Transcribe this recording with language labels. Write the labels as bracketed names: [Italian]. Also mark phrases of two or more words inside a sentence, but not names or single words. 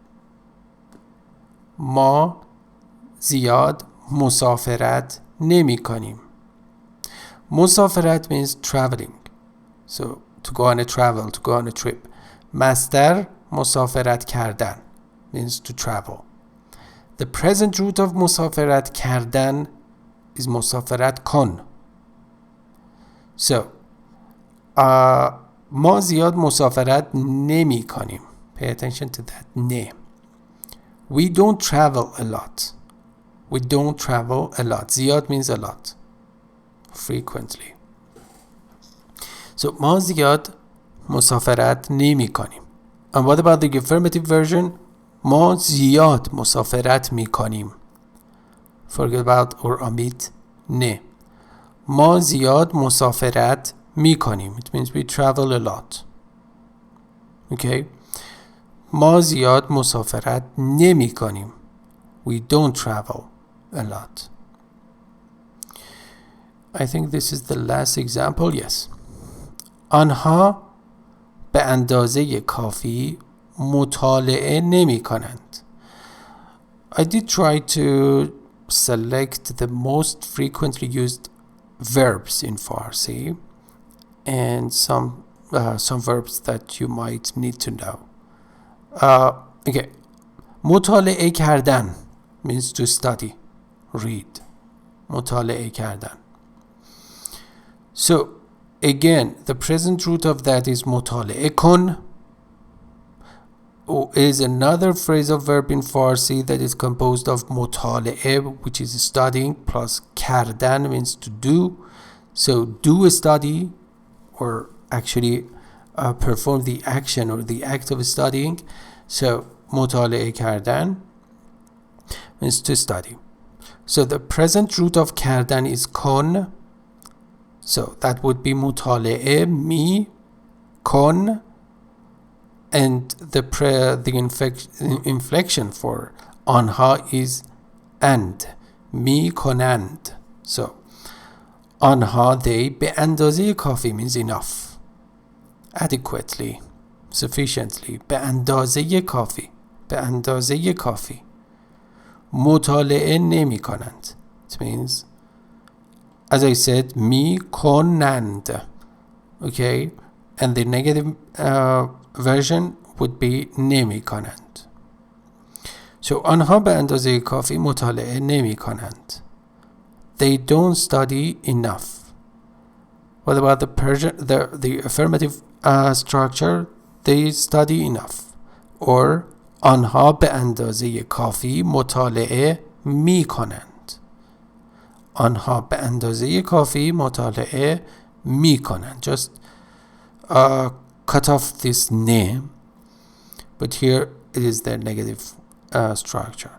[Persian] ما زیاد مسافرت نمی کنیم. [English] مسافرت means traveling. So to go on a travel, to go on a trip. [Persian] مصدر مسافرت کردن [English] means to travel. The present root of [Persian] مسافرت کردن [English] is [Persian] مسافرت کن. So ما زیاد مسافرت نمی کنیم. [English] Pay attention to that ne. We don't travel a lot. We don't travel a lot. زیاد means a lot. Frequently. [Persian] So ما زیاد مسافرت نمی کنیم. [English] And what about the affirmative version? [Persian] ما زیاد مسافرت می کنیم. [English] Forget about or omit نه. [Persian] ما زیاد مسافرت می کنیم. [English] It means we travel a lot. Okay? [Persian] ما زیاد مسافرت نمی کنیم. [English] We don't travel a lot. I think this is the last example. Yes. [Persian] آنها به اندازه کافی مطالعه نمی کنند. [English] I did try to select the most frequently used verbs in Farsi and some verbs that you might need to know. Okay. [Persian] مطالعه کردن [English] means to study, read. [Persian] مطالعه کردن. [English] So again, the present root of that is [Persian] مطالعه کن. [English] Is another phrasal verb in Farsi that is composed of مطالعه, which is studying, plus کردن means to do. So do a study, or actually perform the action or the act of studying. So [Persian] مطالعه کردن [English] means to study. So the present root of کردن is کن. So that would be [Persian] مطالعه می کن. [English] And the inflection for آنها is and. [Persian] می کنند. [English] So آنها they [Persian] به اندازه کافی [English] means enough, adequately, sufficiently. [Persian] به اندازه کافی, به اندازه کافی. مطالعه نمی کنند. [English] It means, as I said, [Persian] می کنند. [English] Okay? and the negative version would be نمی کنند. [Persian] So آنها به اندازه کافی مطالعه نمی کنند. [English] They don't study enough. What about the Persian, the affirmative structure? They study enough. [Persian] Or آنها به اندازه کافی مطالعه می کنند. آنها به اندازه کافی مطالعه می کنند. [English] Just cut off this name, but here it is the negative structure.